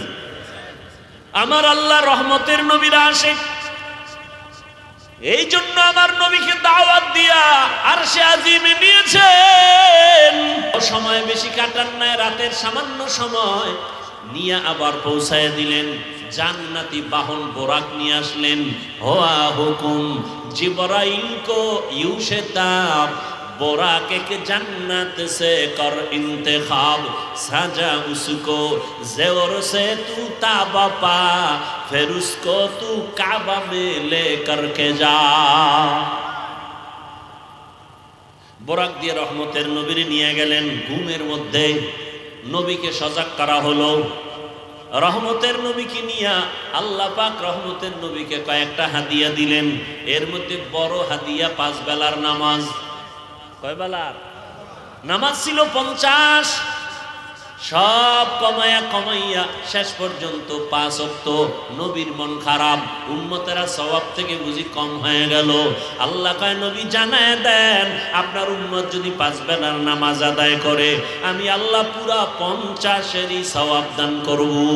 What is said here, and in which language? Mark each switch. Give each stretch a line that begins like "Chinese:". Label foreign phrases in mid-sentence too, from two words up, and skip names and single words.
Bangla: আমার আল্লাহ রহমতের নবীর আশিক, এই জন্য আমার নবীকে দাওয়াত দিয়া আরশে আজিমে নিয়েছেন। সময় বেশি কাটান নাই, রাতের সামান্য সময় নিয়ে আবার পৌঁছায় দিলেন। জান্নাতি বাহন বোরাক নিয়ে আসলেন।
Urdu: ہوا حکم جبرائیل کو یوں تب براق کے جنت سے کر انتخاب سجا اس کو زیور سے تو تا بہ پا پھر اس کو تو کعبہ میں لے کر کے جا.
Bangla: বোরাক দিয়ে রহমতের নবীর নিয়ে গেলেন ঘুমের মধ্য নবীকে সজাগ করা হলো। রহমতের নবীকে নিয়া আল্লাহ পাক রহমতের নবীকে কয়েকটা হাদিয়া দিলেন। এর মধ্য বড় হাদিয়া 5 বেলার নামাজ। কয় বেলার নামাজ ছিল 50, সব কমায়া কমাইয়া শেষ পর্যন্ত 5 ওয়াক্ত। নবীর মন খারাপ, উম্মতেরা সওয়াব থেকে বুঝি কম হয়ে গেল। আল্লাহ কয় নবী জানায় দেন, আপনার উম্মত যদি 5 বেলার নামাজ আদায় করে আমি আল্লাহ পুরা 50-এরই সওয়াব দান করব।